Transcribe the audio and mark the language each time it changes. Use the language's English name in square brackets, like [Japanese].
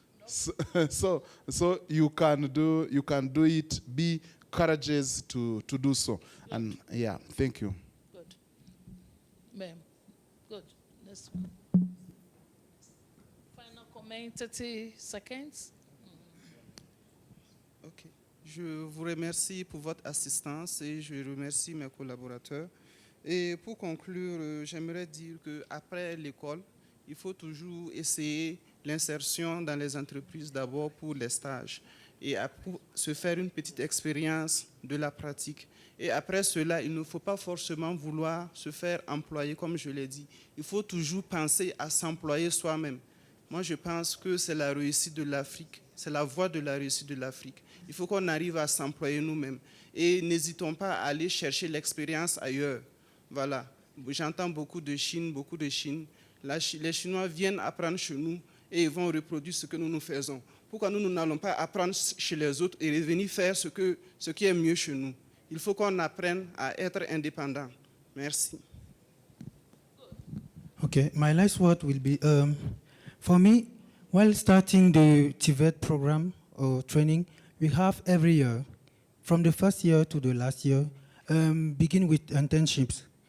[English] So you can do it. Be courageous to do so. Good. And yeah, thank you. Good. Ma'am. Good. Let's final comment, 30 seconds. Ok. [French] Je vous remercie pour votre assistance et je remercie mes collaborateurs. Et pour conclure, j'aimerais dire qu'après l'école, il faut toujours essayer l'insertion dans les entreprises d'abord pour les stages et pour se faire une petite expérience de la pratique. Et après cela, il ne faut pas forcément vouloir se faire employer, comme je l'ai dit. Il faut toujours penser à s'employer soi-même. Moi, je pense que c'est la réussite de l'Afrique. C'est la voie de la réussite de l'Afrique. Il faut qu'on arrive à s'employer nous-mêmes. Et n'hésitons pas à aller chercher l'expérience ailleurs. Voilà. J'entends beaucoup de Chine. Là, les Chinois viennent apprendre chez nous et ils vont reproduire ce que nous faisons. Pourquoi nous n'allons pas apprendre chez les autres et revenir faire ce qui est mieux chez nous? Il faut qu'on apprenne à être indépendant. Merci. [English] Okay, my last word will be, for me, while starting the TVET program or training, we have every year, from the first year to the last year, begin with internships.